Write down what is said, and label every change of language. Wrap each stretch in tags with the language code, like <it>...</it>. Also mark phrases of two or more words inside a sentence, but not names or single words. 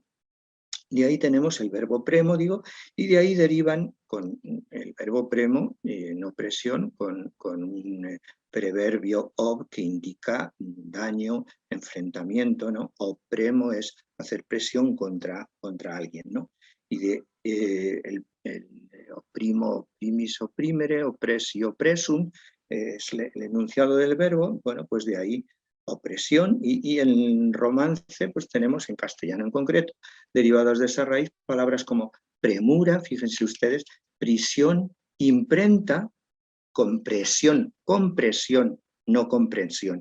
<es>De ahí tenemos el verbo premo, digo, y de ahí derivan con el verbo premo, en opresión, con un preverbio ob que indica daño, enfrentamiento, ¿no? Opremo es hacer presión contra alguien, ¿no?</es> <la>Y de el oprimo, oprimis, oprimere, oppressi, oppressum,</la> <es>es el enunciado del verbo, bueno, pues de ahí opresión, y en romance pues tenemos en castellano en concreto, derivadas de esa raíz, palabras como premura, fíjense ustedes, prisión, imprenta, compresión, compresión, no comprensión.</es>